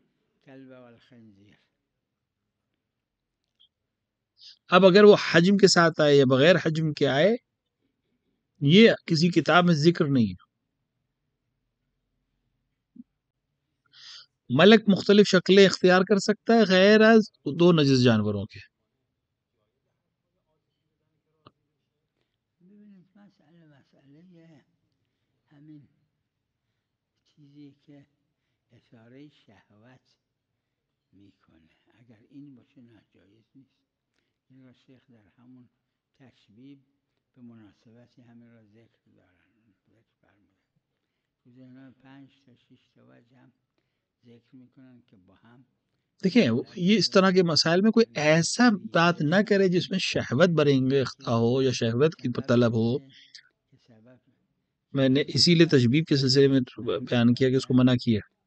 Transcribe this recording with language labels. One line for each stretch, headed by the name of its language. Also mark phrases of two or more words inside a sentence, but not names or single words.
Urdu: اب اگر وہ حجم کے ساتھ آئے یا بغیر حجم کے آئے، یہ کسی کتاب میں ذکر نہیں ہے. ملک مختلف شکلیں اختیار کر سکتا ہے غیر از 2 نجس جانوروں کے.
Persian: همین چیزی که اشاره شهوت میکنه اگر این باشه ناجایز نیست. این را شیخ در همون تشبیب به مناسبتی همین را ذکر فرموده. تو ذهنم 5 تا 6 تا وجه هم ذکر میکنن که با هم.
Urdu: دیکھیں یہ اس طرح کے مسائل میں کوئی ایسا بات نہ کرے جس میں شہوت برانگیختہ ہو یا شہوت کی طلب ہو. میں نے اسی لیے تشبیب کے سلسلے میں بیان کیا کہ اس کو منع کیا.